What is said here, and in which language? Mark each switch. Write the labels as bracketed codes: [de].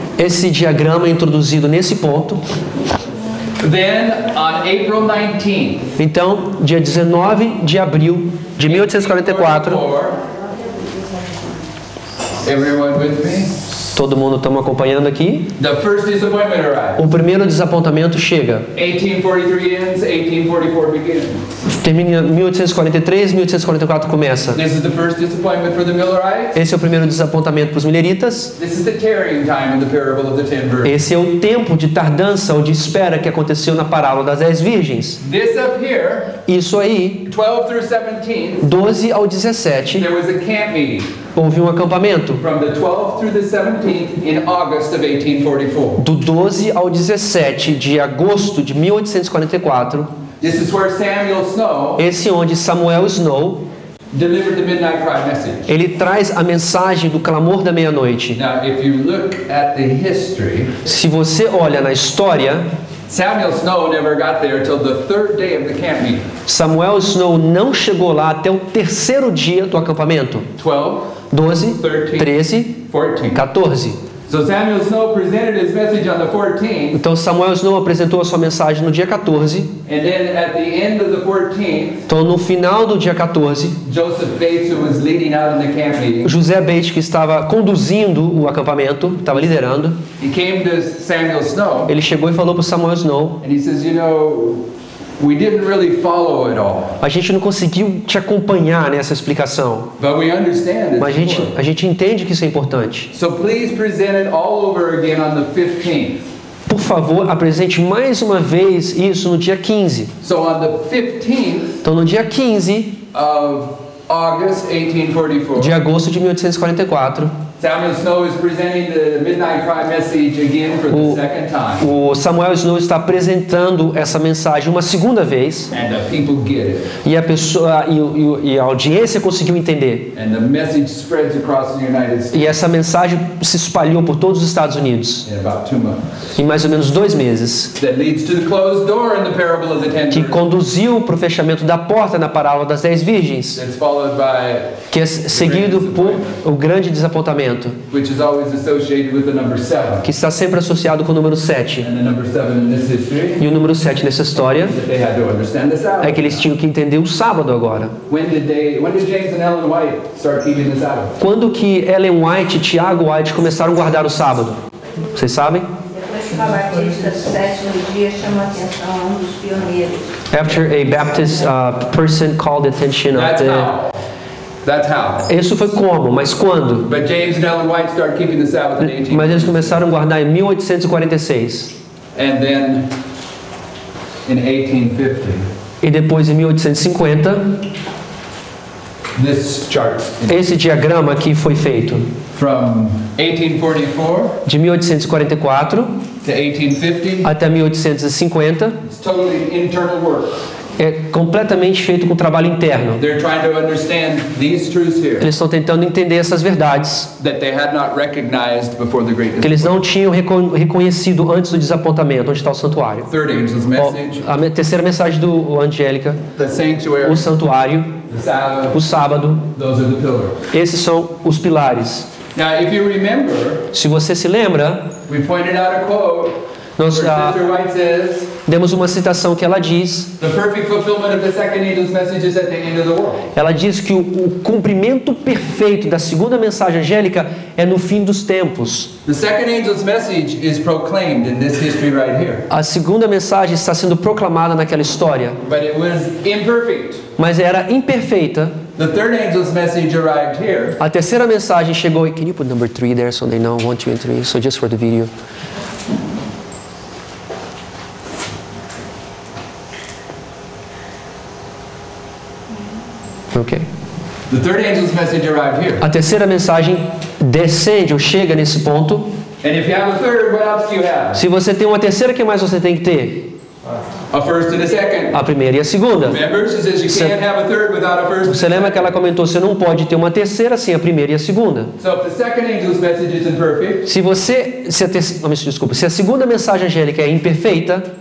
[pt] Esse diagrama é introduzido nesse ponto. [en] Then on April 19th. [pt] Então, dia 19 de abril de 1844. [en] Everyone with me? [pt] Todo mundo estamos acompanhando aqui. [en] The first disappointment arrived. [pt] O primeiro desapontamento chega. [en] 1843 ends, 1844 begins. [pt] Termina em 1843, 1844 começa. [en] This is the first disappointment for the Millerites. [pt] Esse é o primeiro desapontamento para os mileritas. [en] This is the tarrying time in the parable of the 10 virgins. [pt] Esse é o tempo de tardança ou de espera que aconteceu na parábola das 10 virgens. [en] This up here, [pt] Isso aí, [en] 12 through 17, [pt] 12 ao 17, [en] there was a camp meeting [pt] houve um acampamento. [en] from the 12th through the 17th in August of 1844. [pt] Do 12 ao 17 de agosto de 1844, [en] This is where Samuel Snow [pt] esse onde Samuel Snow, [en] delivered the Midnight Cry message. [pt] ele traz a mensagem do clamor da meia-noite. [en] Now, if you look at the history, [pt] Se você olha na história, [en] Samuel Snow never got there till the third day of the camp meeting. [pt] Samuel Snow não chegou lá até o terceiro dia do acampamento. 12, 12, 13, 14. 14. [en] So Samuel Snow presented his message on the 14th, [pt] Então Samuel Snow apresentou a sua mensagem no dia 14. [en] and then at the end of the 14th, [pt] Então no final do dia 14, [en] Joseph Bates, who was leading out in the camp meeting, [pt] José Bates, que estava conduzindo o acampamento, estava liderando, [en] he came to Samuel Snow, [pt] ele chegou e falou para Samuel Snow: [en] and he says, you know, we didn't really follow it all, [pt] a gente não conseguiu te acompanhar nessa explicação, [en] but we understand [pt] mas [en] it's important. [pt] a gente entende que isso é importante. [en] So please present it all over again on the 15th. [pt] Por favor, apresente mais uma vez isso no dia 15. [en] So on the 15th [pt] Então no dia 15 [en] of August 1844, [pt] de agosto de 1844, [en] Samuel Snow is presenting the Midnight Cry message again for the second time, [pt] o Samuel Snow está apresentando essa mensagem uma segunda vez, [en] and the people get it, [pt] e a pessoa e a audiência conseguiu entender. [en] and the message spreads across the United States [pt] E essa mensagem se espalhou por todos os Estados Unidos [en] in about 2 months. [pt] em mais ou menos 2 meses, [en] That leads to the closed door in the parable of the 10 [pt] que [en] virgins. [pt] conduziu para o fechamento da porta na parábola das 10 virgens, [en] That's followed by [pt] que é seguido por o grande desapontamento. Testamento, [en] which is always associated with the number 7. [pt] que está sempre associado com o número 7. [en] And the number 7 in this history, [pt] E o número 7 nessa história [en] that they had to understand the Sabbath. [pt] é que eles tinham que entender o sábado agora. [en] When did James and Ellen White start keeping the Sabbath? [pt] Quando que Ellen White e Tiago White começaram a guardar o sábado? Vocês sabem? Depois que o Batista do sétimo dia chamou a atenção a um dos pioneiros. [en] After a Baptist person called the attention of That's the... how. That's how. [pt] Isso foi como? Mas quando? [en] But James and Ellen White started keeping the Sabbath in 18. [pt] Mas eles começaram a guardar em 1846. [en] And then in 1850, [pt] E depois em 1850, [en] this chart [pt] esse diagrama aqui foi feito. [en] from 1844 [pt] De 1844 [en] to 1850. [pt] até 1850 [en] It's totally internal work. [pt] é completamente feito com trabalho interno. [en] They're trying to understand these truths here [pt] Eles estão tentando entender essas verdades [en] that they had not recognized before the great [pt] que eles não tinham reconhecido antes do desapontamento, onde está o santuário. [en] third angel's message, [pt] A terceira mensagem do Angélica, [en] the sanctuary, [pt] o santuário, [en] the Sabbath, [pt] o sábado, [en] those are the pillars. [pt] esses são os pilares. [en] Now, if you remember, [pt] Se você se lembra, [en] we pointed out a quote [pt] nós [en] where Sister White says, [pt] demos uma citação que ela diz, [en] the perfect fulfillment of the second angel's message is at the end of the world. [pt] ela diz que o cumprimento perfeito da segunda mensagem angélica é no fim dos tempos. [en] The second angel's message is proclaimed in this history right here, [pt] A segunda mensagem está sendo proclamada naquela história, [en] but it was imperfect. [pt] mas era imperfeita. [en] The third angel's message arrived here, [pt] A terceira mensagem chegou. [en] Can you put number 3 there so they know 1, 2 and 3? So just for the video. Ok. the third angel's message arrived here. [pt] A terceira mensagem descende ou chega nesse ponto. [en] And if you have a third, what else do you have? [pt] Se você tem uma terceira, o que mais você tem que ter? [en] A first and a second. [pt] A primeira e a segunda. [en] Remember, she says you can't have a third without a first. [pt] Você lembra que ela comentou, você não pode ter uma terceira sem a primeira e a segunda. [en] So if the second angel's message is imperfect, [pt] Se a segunda mensagem angélica é imperfeita,